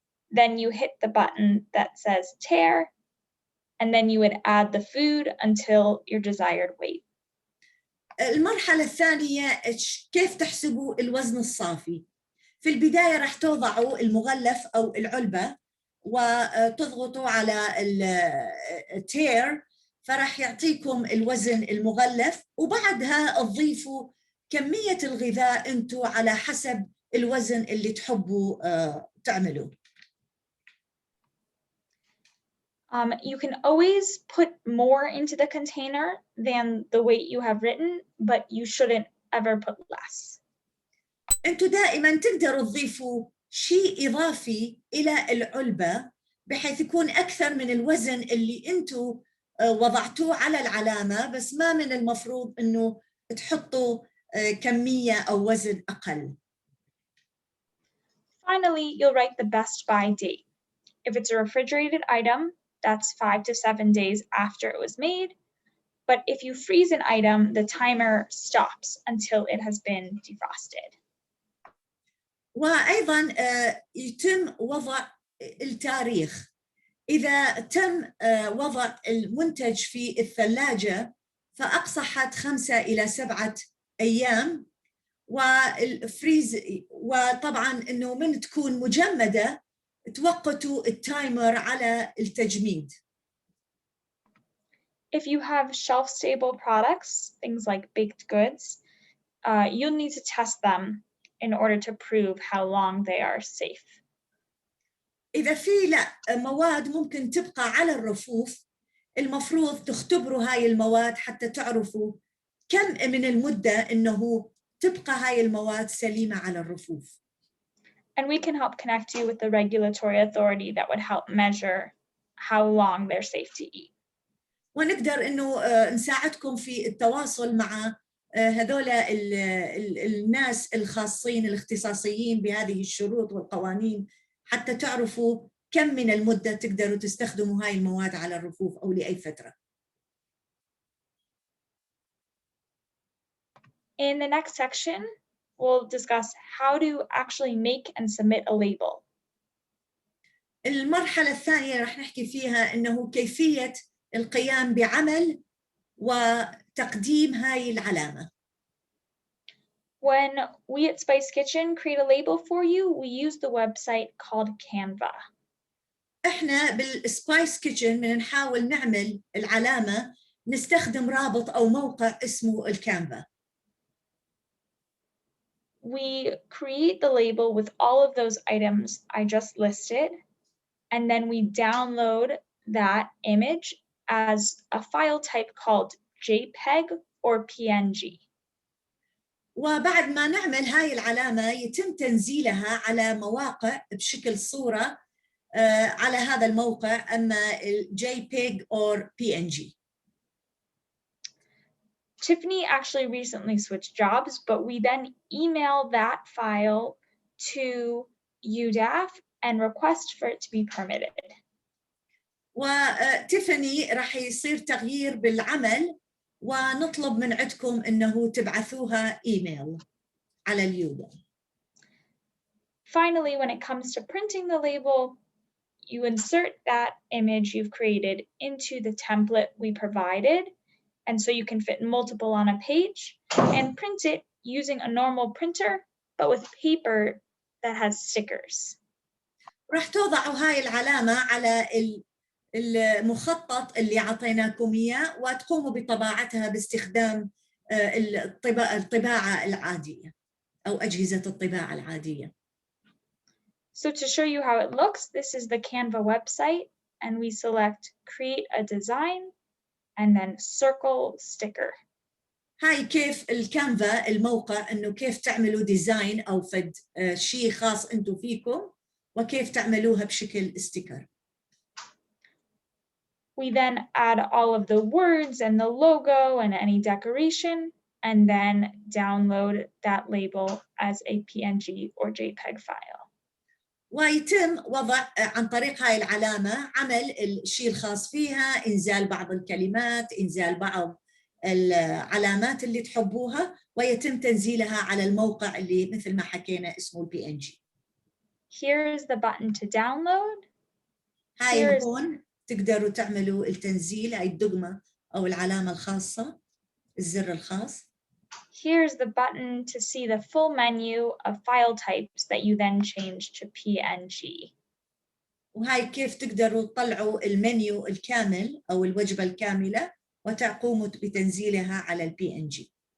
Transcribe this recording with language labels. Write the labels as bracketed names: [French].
[English] Then you hit the button that says tear, and then you would add the food until your desired weight. [Arabic] المرحلة الثانية كيف تحسبوا الوزن الصافي؟ في البداية راح توضعوا المغلف أو العلبة وتضغطوا على التير، فراح يعطيكم الوزن المغلف، وبعدها تضيفوا كمية الغذاء أنتوا على حسب الوزن اللي تحبوا تعملوه. [English] You can always put more into the container than the weight you have written, but you shouldn't ever put less. [Arabic] أنتوا دائما تقدروا تضيفوا شيء إضافي إلى العلبة بحيث يكون أكثر من الوزن اللي أنتوا وضعتوه على العلامة، بس ما من المفروض أنه تحطوا كمية أو وزن أقل. [English] Finally, you'll write the best buy date. If it's a refrigerated item, that's 5 to 7 days after it was made. But if you freeze an item, the timer stops until it has been defrosted. [Arabic] وأيضاً يتم وضع التاريخ. إذا تم وضع المنتج في الثلاجة فأقصى حد 5 إلى 7 أيام، والفريز وطبعاً إنه من تكون مجمدة توقتوا التايمر على التجميد. [English] If you have shelf-stable products, things like baked goods, you'll need to test them in order to prove how long they are safe. [Arabic] إذا في مواد ممكن تبقى على الرفوف، المفروض تختبروا هاي المواد حتى تعرفوا كم من المدة إنه تبقى هاي المواد سليمة على الرفوف. [English] And we can help connect you with the regulatory authority that would help measure how long they're safe to eat. [Arabic] ونقدر إنه نساعدكم في التواصل مع هذول الناس الخاصين الاختصاصيين بهذه الشروط والقوانين حتى تعرفوا كم من المدة تقدروا تستخدموا هاي المواد على الرفوف أو لأي فترة. [English] In the next section, we'll discuss how to actually make and submit a label. [Arabic] المرحلة الثانية رح نحكي فيها إنه كيفية القيام بعمل وتقديم هاي العلامة. [English] When we at Spice Kitchen create a label for you, we use the website called Canva. [Arabic] إحنا بالسبايس كيتشن من نحاول نعمل العلامة نستخدم رابط أو موقع اسمه الكانفا. [English] We create the label with all of those items I just listed, and then we download that image as a file type called JPEG or PNG. [Arabic] وبعد ما نعمل هاي العلامة يتم تنزيلها على مواقع بشكل صورة على هذا الموقع، أما [English] JPEG or PNG. Tiffany actually recently switched jobs, but we then email that file to UDAF and request for it to be permitted. [Arabic] وتيفاني راح يصير تغيير بالعمل ونطلب من عندكم إنه تبعثوها إيميل على اليودا. [English] Finally, when it comes to printing the label, you insert that image you've created into the template we provided, and so you can fit multiple on a page and print it using a normal printer, but with paper that has stickers. [Arabic] راح توضعوا هاي العلامة على المخطط اللي عطيناكم إياه وتقوموا بطباعتها باستخدام الطباعة العادية أو أجهزة الطباعة العادية. [English] So to show you how it looks, this is the Canva website, and we select create a design and then circle sticker. [Arabic] هاي كيف الكانفا الموقع إنه كيف تعملوا ديزاين أو فد شيء خاص أنتم فيكم وكيف تعملوها بشكل ستيكر. [English] We then add all of the words and the logo and any decoration, and then download that label as a PNG or JPEG file. [Arabic] ويتم وضع عن طريق هاي العلامة عمل الشيء الخاص فيها، إنزال بعض الكلمات، إنزال بعض العلامات اللي تحبوها، ويتم تنزيلها على الموقع اللي مثل ما حكينا اسمه PNG. [English] Here is the button to download. [Arabic] هاي هون تقدروا تعملوا التنزيل، هاي الدقمة أو العلامة الخاصة، الزر الخاص. [English] Here's the button to see the full menu of file types that you then change to PNG. [Arabic] وهاي كيف تقدروا تطلعوا المنيو الكامل أو الوجبة الكاملة وتقوموا بتنزيلها على PNG.